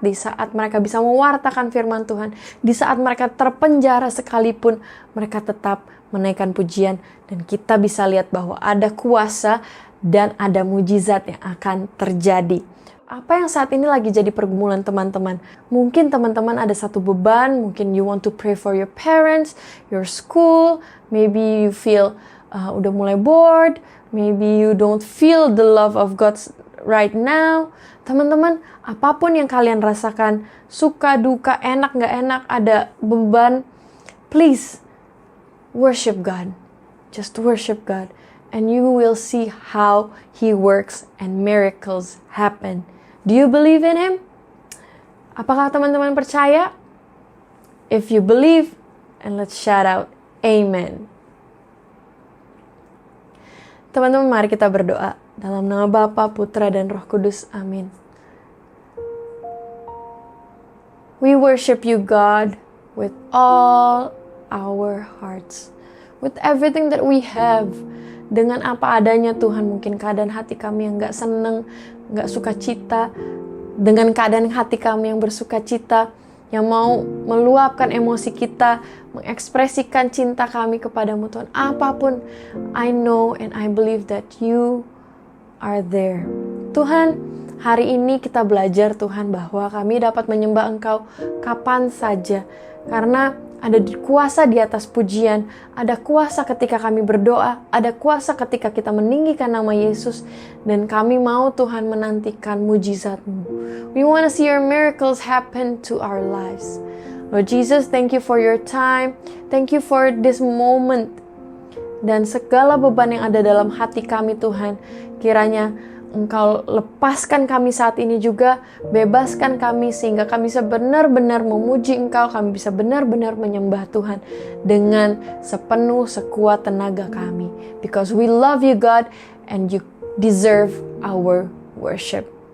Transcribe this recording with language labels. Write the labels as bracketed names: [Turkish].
[Indonesian] Di saat mereka bisa mewartakan firman Tuhan, di saat mereka terpenjara sekalipun, mereka tetap menaikkan pujian. Dan kita bisa lihat bahwa ada kuasa dan ada mujizat yang akan terjadi. Apa yang saat ini lagi jadi pergumulan teman-teman? Mungkin teman-teman ada satu beban, mungkin [English] you want to pray for your parents, your school, maybe you feel [Indonesian] udah mulai [English] bored, maybe you don't feel the love of God right now. [Indonesian] Teman-teman, apapun yang kalian rasakan, suka, duka, enak, gak enak, ada beban, [English] please worship God. Just worship God. And you will see how He works and miracles happen. Do you believe in Him? [Indonesian] Apakah teman-teman percaya? [English] If you believe, and let's shout out, Amen. [Indonesian] Teman-teman, mari kita berdoa. Dalam nama Bapa, Putra, dan Roh Kudus. Amin. [English] We worship you, God, with all our hearts. With everything that we have. [Indonesian] Dengan apa adanya Tuhan, mungkin keadaan hati kami yang gak seneng, gak suka cita. dengan keadaan hati kami yang bersuka cita, yang mau meluapkan emosi kita, mengekspresikan cinta kami kepadamu Tuhan. [English] Apapun, I know and I believe that you are there. [Indonesian] Tuhan, hari ini kita belajar Tuhan bahwa kami dapat menyembah Engkau kapan saja. Karena ada kuasa di atas pujian, ada kuasa ketika kami berdoa, ada kuasa ketika kita meninggikan nama Yesus, dan kami mau Tuhan menantikan mujizat-Mu. [English] We want to see your miracles happen to our lives. Lord Jesus, thank you for your time. Thank you for this moment. [Indonesian] Dan segala beban yang ada dalam hati kami Tuhan, kiranya Engkau lepaskan kami saat ini juga, bebaskan kami sehingga kami bisa benar-benar memuji Engkau, kami bisa benar-benar menyembah Tuhan dengan sepenuh sekuat tenaga kami. [English] Because we love you God and you deserve our worship.